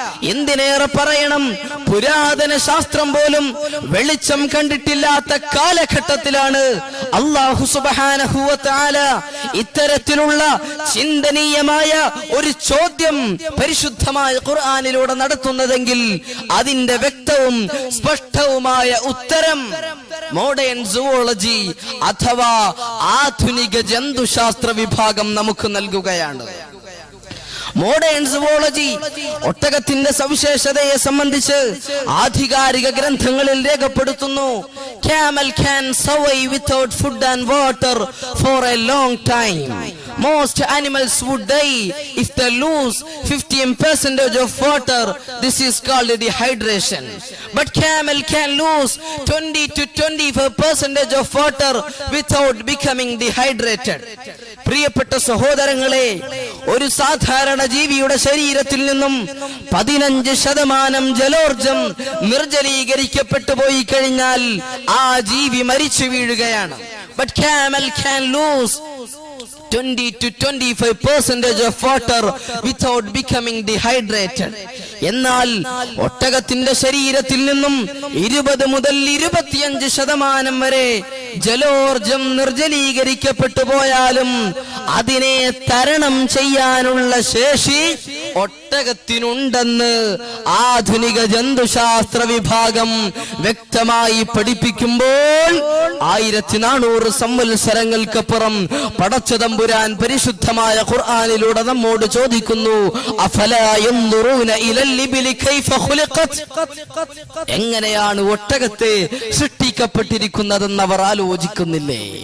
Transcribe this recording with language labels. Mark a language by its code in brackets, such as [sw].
[ml] എന്തിനേറെ പറയണം, പുരാതന ശാസ്ത്രം പോലും വെളിച്ചം കണ്ടിട്ടില്ലാത്ത കാലഘട്ടത്തിലാണ് അല്ലാഹു സുബ്ഹാനഹു വ തആല ഇത്തരത്തിലുള്ള ചിന്തനീയമായ ഒരു ചോദ്യം പരിശുദ്ധമായ ഖുർആനിലൂടെ നടത്തുന്നതെങ്കിൽ അതിന്റെ വ്യക്തവും സ്പഷ്ടവുമായ ഉത്തരം മോഡേൺ സുവോളജി അഥവാ ആധുനിക ജന്തുശാസ്ത്ര വിഭാഗം നമുക്ക് നൽകുകയാണ്. മോഡേൺ സുവോളജി ഒട്ടകത്തിന്റെ സവിശേഷതയെ സംബന്ധിച്ച് ആധികാരിക ഗ്രന്ഥങ്ങളിൽ രേഖപ്പെടുത്തുന്നു. [en] Camel can survive without food and water for a long time. Most animals would die if they lose 15% of water. This is called dehydration. But camel can lose 20 to 25% of water without becoming dehydrated. [ml] പ്രിയപ്പെട്ട സഹോദരങ്ങളെ, ഒരു സാധാരണ ജീവിയുടെ ശരീരത്തിൽ നിന്നും 15% ജലോർജം നിർജ്ജലീകരിക്കപ്പെട്ടു പോയി കഴിഞ്ഞാൽ ആ ജീവി മരിച്ചു വീഴുകയാണ്. [en] But camel can lose 20 to 25% of water without becoming dehydrated. [ml] എന്നാൽ ഒട്ടകത്തിന്റെ ശരീരത്തിൽ നിന്നും 20 മുതൽ 25% വരെ ജലോർജം നിർജ്ജലീകരിക്കപ്പെട്ടു പോയാലും അതിനെ തരണം ചെയ്യാനുള്ള ശേഷി ഒട്ടകത്തിനുണ്ടെന്ന് ആധുനിക ജന്തുശാസ്ത്ര വിഭാഗം വ്യക്തമായി പഠിപ്പിക്കുമ്പോൾ 1400 സംവത്സരങ്ങൾക്കപ്പുറം പടച്ചതമ്പുരാൻ പരിശുദ്ധമായ ഖുർആനിലൂടെ നമ്മോട് ചോദിക്കുന്നു, [ar] അഫലാ യൻദുറൂന ഇലൽ ഇബ്ലി കൈഫ ഖുലിഖത്, [ml] എങ്ങനെയാണ് ഒട്ടകത്തെ സൃഷ്ടിക്കപ്പെട്ടിരിക്കുന്നതെന്ന് അവർ ആലോചിക്കുന്നില്ലേ?